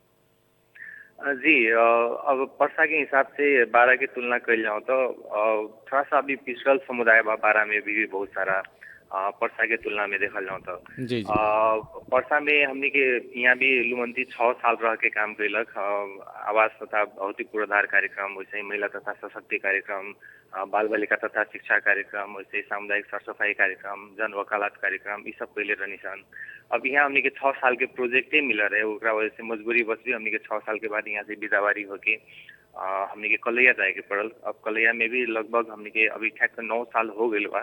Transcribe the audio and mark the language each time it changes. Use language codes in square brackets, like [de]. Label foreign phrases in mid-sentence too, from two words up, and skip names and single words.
[bho] जी अब परसा के हिसाब से 12 की तुलना कर जाऊँ तो थोड़ा सा अभी पिछड़ल समुदाय बा 12 में भी बहुत सारा परसा के तुलना में देखा जाऊँ तो जी परसा में हमने के यहाँ भी लुमंती 6 साल रह के काम कैलक। आवास तथा भौतिक पूर्वाधार कार्यक्रम, वैसे ही महिला तथा सशक्ति कार्यक्रम, बाल बालिका तथा शिक्षा कार्यक्रम, वैसे ही सामुदायिक सरसफाई कार्यक्रम, जन वकालत कार्यक्रम, ये सब कैले रहनी सन। अब यहाँ हमने के 6 साल के प्रोजेक्टे मिल रहे ओकरा वजह से मजबूरी बस भी हमने के 6 साल के बाद यहाँ से विदावारी होके हमने के कलैया जाए के पड़ल। अब कलैया में भी लगभग हमने के अभी ठैक 9 साल हो गए बा।